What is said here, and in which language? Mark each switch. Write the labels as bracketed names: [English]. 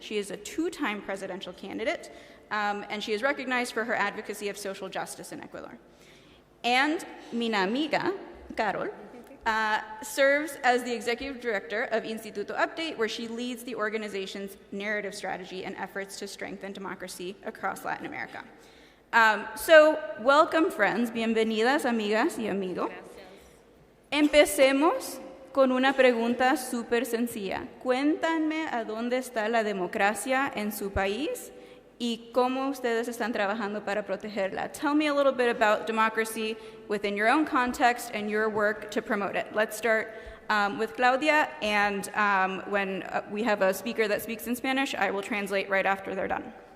[English] She is a 2-time presidential candidate, and she is recognized for her advocacy of social justice in Ecuador. And Mina Amiga, Carol, serves as the executive director of Instituto Update, where she leads the organization's narrative strategy and efforts to strengthen democracy across Latin America. So, welcome, friends. [Spanish] Bienvenidas, amigas y amigos. Empecemos con una pregunta súper sencilla. Cuéntanme a dónde está la democracia en su país y cómo ustedes están trabajando para protegerla. [English] Tell me a little bit about democracy within your own context and your work to promote it. Let's start with Claudia, and when we have a speaker that speaks in Spanish, I will translate right after they're done.